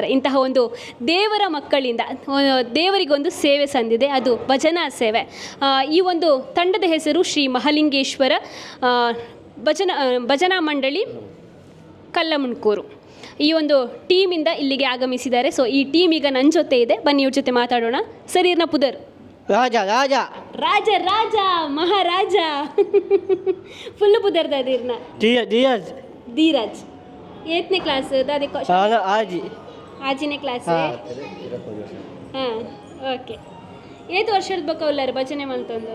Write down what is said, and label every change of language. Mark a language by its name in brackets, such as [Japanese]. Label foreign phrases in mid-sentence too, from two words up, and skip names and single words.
[Kannada] ಇಂತಹ ಒಂದು ದೇವರ ಮಕ್ಕಳಿಂದ ದೇವರಿಗೊಂದು ಸೇವೆ ಸಂದಿದೆ, ಅದು ಭಜನಾ ಸೇವೆ. ಈ ಒಂದು ತಂಡದ ಹೆಸರು ಶ್ರೀ ಮಹಾಲಿಂಗೇಶ್ವರ ಭಜನಾ ಮಂಡಳಿ ಕಲ್ಲಮುಣ್ಕೂರು. ಈ ಒಂದು ಟೀಮಿಂದ ಇಲ್ಲಿಗೆ ಆಗಮಿಸಿದ್ದಾರೆ. ಸೊ ಈ ಟೀಮ್ ಈಗ ನನ್ನ ಜೊತೆ ಇದೆ, ಬನ್ನಿ ಇವ್ರ ಜೊತೆ ಮಾತಾಡೋಣ. ಸರ್, [Tulu] ಇರ್ನ ಪುದರ್ ರಾಜ ರಾಜ ರಾಜ ರಾಜ ಮಹಾರಾಜ ಫುಲ್ ಪುದರ್ದ ಇರ್ನ ಧೀರಜ್ ಧೀರಜ್ ಏತನೇ ಕ್ಲಾಸ್ ಆಜಿ ಆಜಿನೇ ಕ್ಲಾಸ್. ಹಾಂ, ಓಕೆ. ಏತ್ ವರ್ಷದ ಬಕ್ಕವಲ್ಲಾರ ಭಜನೆ ಮಂತಂದು